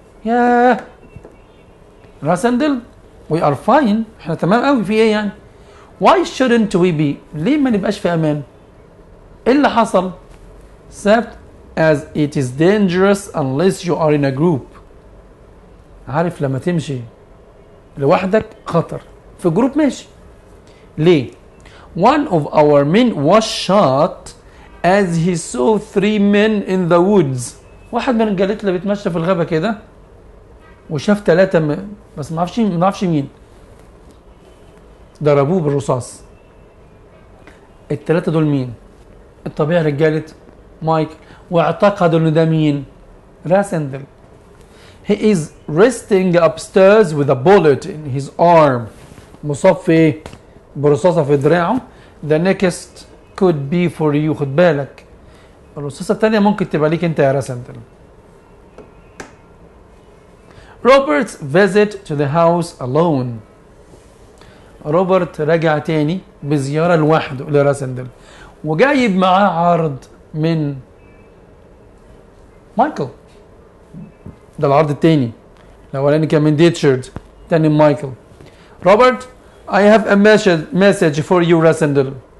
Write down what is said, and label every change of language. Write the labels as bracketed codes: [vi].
[ar] ياه [en] راسندل we are fine، [ar] احنا تمام قوي. في ايه يعني؟ [en] why shouldn't we be، [ar] ليه ما نبقاش في امان؟ ايه اللي حصل؟ [en] سابت as it is dangerous unless you are in a group. [ar] عارف لما تمشي لوحدك خطر، في جروب ماشي. ليه؟ [en] one of our men was shot as he saw 3 men in the woods. [ar] واحد من الرجالات اللي بيتمشى في الغابة كده وشاف 3 بس ما نعرفش مين، ضربوه بالرصاص. ال3 دول مين؟ الطبيعي رجالة مايكل، واعتقدوا ان ده مين؟ راسندل. [en] he is resting upstairs with a bullet in his arm، [ar] مصاب في ايه؟ برصاصة في دراعه. [en] the next could be for you، [ar] خد بالك الرصاصة التانية ممكن تبقى ليك انت يا راسندل. [en] Robert's visit to the house alone. [ar] روبرت رجع تاني بزيارة لوحده لراسندل، وجايب معاه عرض من مايكل. ده العرض التاني، الاولاني كان من ديتشارد، تاني مايكل. [en] Robert I have a message for you راسندل.